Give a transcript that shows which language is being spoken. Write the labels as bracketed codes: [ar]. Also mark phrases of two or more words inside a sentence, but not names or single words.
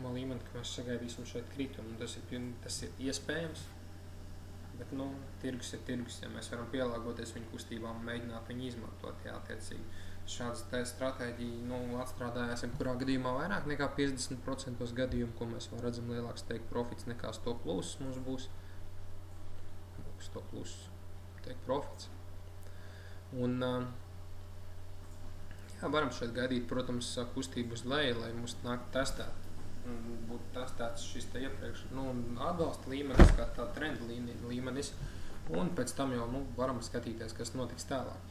[lv] līmeni, ka mēs sagaidīsim šeit kritumu, tas ir iespējams, bet, tirgus ir tirgus, ja mēs varam pielāgoties viņu kustībām un mēģināt viņu izmantot, ja, attiecīgi. Šādas te stratēģija, atstrādājās, kurā gadījumā vairāk nekā 50% gadījumu, ko mēs vēl redzam lielāks [en] teikt profits [lv] nekā [en] stop loss [lv] mums būs. [en] Stop loss teikt profits. [lv] Un, jā, varam šeit gaidīt, protams, kustību uz leju, lai mums nāk testēt. Būtu testēts šis te iepriekš, atbalsta līmenis, kā tā trenda līmenis, un pēc tam jau, varam skatīties, kas notiks tālāk.